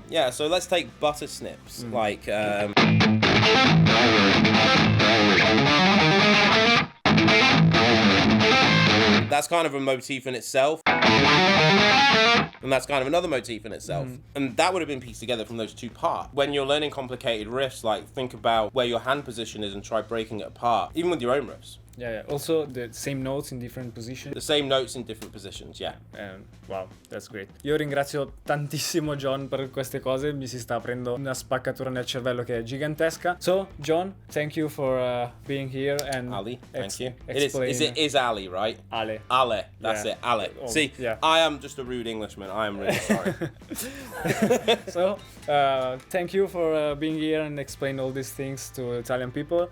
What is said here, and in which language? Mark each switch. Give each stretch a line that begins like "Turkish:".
English: So let's take Butter Snips, like that's kind of a motif in itself, and that's kind of another motif in itself, and that would have been pieced together from those 2 parts. When you're learning complicated riffs, like think about where your hand position is and try breaking it apart, even with your own riffs. Also the same notes in different positions. The same notes in different positions, wow, that's great.
Italian: Io ringrazio tantissimo John per queste cose, mi si sta aprendo una spaccatura nel cervello che è gigantesca.
English: So, John, thank you for being here, and Ali, thank you. It is Ali, right? Ale. That's it, Ale. See, I am just a rude Englishman. I am really sorry. So, thank you for being here and explain all these things to Italian people.